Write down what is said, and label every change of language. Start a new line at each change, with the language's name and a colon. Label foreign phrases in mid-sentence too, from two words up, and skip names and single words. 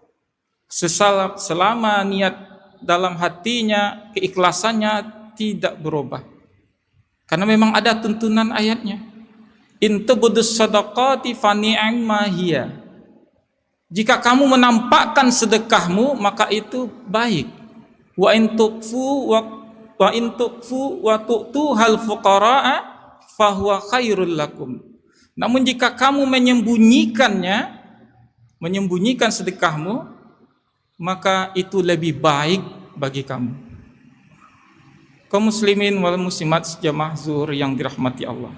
Indonesian: Selama niat dalam hatinya, keikhlasannya tidak berubah. Karena memang ada tuntunan ayatnya.
Arabic: إن تبدوا الصدقات فنعما هي.
Indonesian: Jika kamu menampakkan sedekahmu maka itu baik.
Arabic: وإن تخفوا وتؤتوا الفقراء فهو خير لكم.
Indonesian: Namun jika kamu menyembunyikan sedekahmu, maka itu lebih baik bagi kamu. Kaum
Arabic: المسلمين والمسلمات
Indonesian: jamaah zuhur yang dirahmati Allah.